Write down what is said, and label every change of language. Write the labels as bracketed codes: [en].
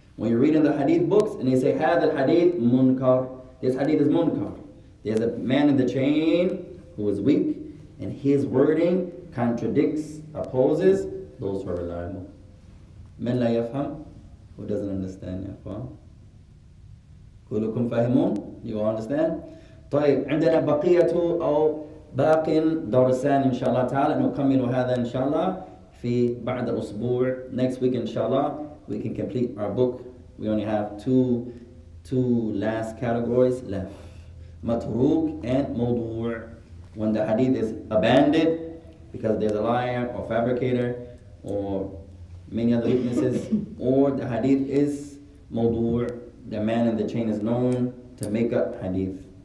[en] When you read in the hadith books and they say, [ar] Hadha al-hadith munkar. [en] This hadith is munkar. There's a man in the chain who is weak, and his wording contradicts, opposes those who are reliable. [ar] Man la yafham, [en] who doesn't understand, [ar] ya ikhwan? Kulukum fahimun, [en] you all understand? [ar] طيب عندنا بقية أو باق درسان إن شاء الله تعالى نكمل هذا إن شاء الله في بعد أسبوع. [en] Next week إن شاء الله we can complete our book. We only have two last categories left. Matruk and mawdu'. When the hadith is abandoned because there's a liar or fabricator or many other weaknesses, or the hadith is mawdu', the man in the chain is known to make up hadith.